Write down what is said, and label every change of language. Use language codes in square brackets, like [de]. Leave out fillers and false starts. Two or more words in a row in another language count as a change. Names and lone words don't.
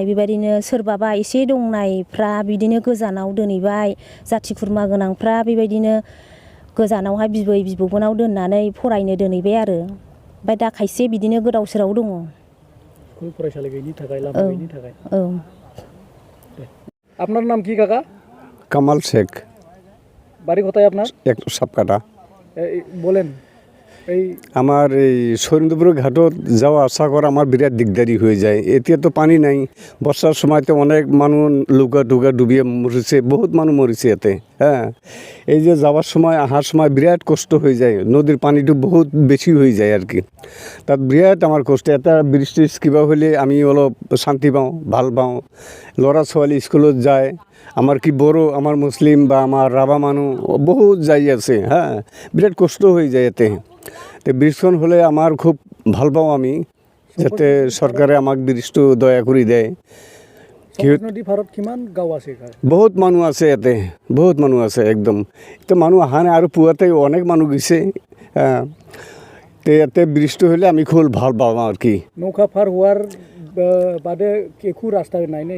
[brx] बेबायदिनो सोरबाबा एसे दंनायफ्रा बिदिनो गोजानाव दोनहैबाय। जाथि खुरमा गोनांफ्रा बेबायदिनो गोजानावहाय बिबै बिबौमोनाव दोननानै फरायनो दोनहैबाय आरो। ओमफ्राय दा खायसे बिदिनो गोदाव सोराव दङ। स्कुल फरायसालि गैयिनि थाखाय, लामा गैयिनि थाखाय। औ। [bn] আপনার নাম কি কাকা? কামাল শেখ। বাড়ি কোথায় আপনার? সাপকাটা। বলেন। আমার এই সৌরেন্দ্রপুর ঘাটত যাওয়া আসা করা আমার বিরাট দিগদারি হয়ে যায়। এতিয়া তো পানি নাই, বর্ষার সময়তে অনেক মানুষ লুকা টুকা ডুবিয়ে মরেছে, বহুত মানুষ মরেছে এতে। হ্যাঁ, এই যে যাওয়ার সময় আসার সময় বিরাট কষ্ট হয়ে যায়, নদীর পানিটো বহুত বেশি হয়ে যায় আর কি। তাত বিরাট আমার কষ্ট। [as] এটা বৃষ্টি কিবা হলে আমি অলপ শান্তি পাওঁ, ভাল পাওঁ। ল'ৰা ছোৱালী স্কুলত যায়, আমার কি বড়ো, আমার মুসলিম বা আমার রাভা মানুষ বহুত যাই আছে। [bn] হ্যাঁ, বিরাট কষ্ট হয়ে যায় এতে। তো ব্রিজখন হলে আমার খুব ভাল পাওঁ আমি, যাতে সরকারে আমাক ব্রিজটো দয়া করে দেয়। [as] সংকোচ নদী পাৰত কিমান গাঁও আছে বহুত মানুহ আছে ইয়াতে, বহুত মানুহ আছে একদম। এতিয়া মানুহ অহা নাই আৰু পুৱাতে অনেক মানুহ গৈছে। তে ইয়াতে ব্ৰিজটো হ'লে আমি খুব ভাল পাওঁ আৰু কি। নৌকা পাৰ হোৱাৰ বাদে একো ৰাস্তা নাই নে?